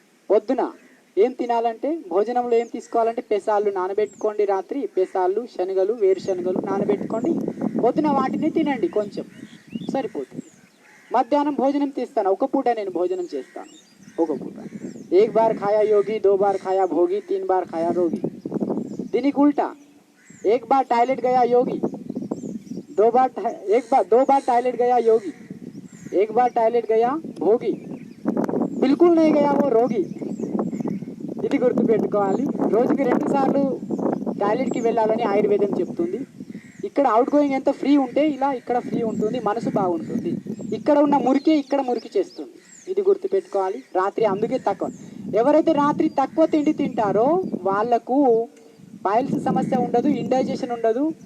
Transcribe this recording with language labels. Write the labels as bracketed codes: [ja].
[te] పొద్దున ఏం తినాలంటే భోజనంలో ఏం తీసుకోవాలంటే పెసాలు నానబెట్టుకోండి. రాత్రి పెసాలు, శనగలు, వేరుశనగలు నానబెట్టుకోండి. పొద్దున వాటిని తినండి, కొంచెం సరిపోతుంది. మధ్యాహ్నం భోజనం తీస్తాను, ఒక పూట నేను భోజనం చేస్తాను, ఒక పూట. [hi] 1 बार खाया योगी, 2 बार खाया भोगी, 3 बार खाया रोगी. [te] దీనికి ఉల్టా [hi] 1 बार टॉयलेट गया योगी, 2 बार टॉयलेट गया योगी, 1 बार टॉयलेट गया भोगी, बिल्कुल नहीं गया वो रोगी. [te] ఇది గుర్తుపెట్టుకోవాలి. రోజుకి 2 సార్లు టాయిలెట్కి వెళ్ళాలని ఆయుర్వేదం చెప్తుంది. ఇక్కడ అవుట్ గోయింగ్ ఎంత ఫ్రీ ఉంటే ఇలా ఇక్కడ ఫ్రీ ఉంటుంది, మనసు బాగుంటుంది. ఇక్కడ ఉన్న మురికి ఇక్కడ మురికి చేస్తుంది. ఇది గుర్తుపెట్టుకోవాలి. రాత్రి అందుకే తక్కువ. ఎవరైతే రాత్రి తక్కువ తిండి తింటారో వాళ్లకు పైల్స్ సమస్య ఉండదు, ఇండైజెషన్ ఉండదు.